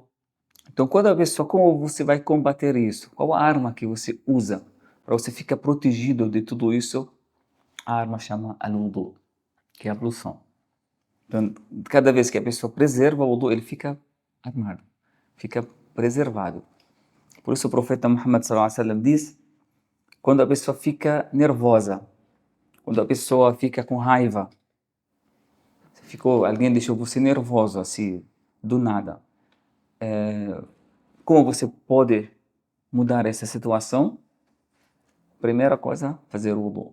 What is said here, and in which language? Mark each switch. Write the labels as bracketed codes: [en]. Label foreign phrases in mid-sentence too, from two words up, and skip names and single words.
[pt] Então, quando a pessoa, como você vai combater isso? Qual a arma que você usa para você ficar protegido de tudo isso? A arma chama al-wudu, que é a ablução. Então, cada vez que a pessoa preserva o wudu, ele fica armado, fica preservado. Por isso o profeta Muhammad [ar] صلى الله عليه وسلم [pt] diz quando a pessoa fica nervosa, quando a pessoa fica com raiva, alguém deixou você nervoso assim, do nada. Como você pode mudar essa situação? Primeira coisa, fazer wudu.